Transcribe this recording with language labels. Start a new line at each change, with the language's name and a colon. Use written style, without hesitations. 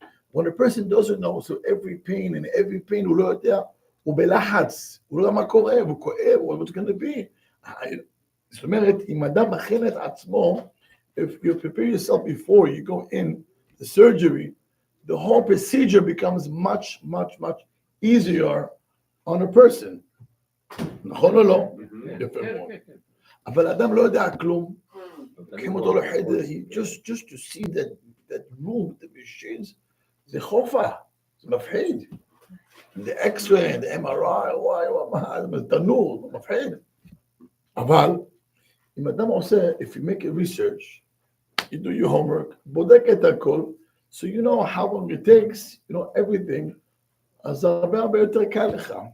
English: When a person doesn't know, so every pain,
Hebrew: הוא לא יודע, הוא בלחץ, הוא לא יודע מה קורה, הוא כואב,
English: what's going to be.
Hebrew: זאת אומרת, אם אדם מכין את עצמו,
English: if you prepare yourself before you go in the surgery, the whole procedure becomes much, much, much easier on a person.
Hebrew: נכון או לא? יפה מאוד. אבל אדם לא יודע כלום, לוקחים אותו לחדר,
English: just to see that room, the machines,
Hebrew: זה חופה, זה מפחיד. The X-ray, the MRI, זה תנור, זה מפחיד. אבל אם אדם עושה,
English: if you make a research, you do your homework,
Hebrew: בודק את הכל,
English: so you know how long it takes, you know everything,
Hebrew: אז הרבה יותר קל לך.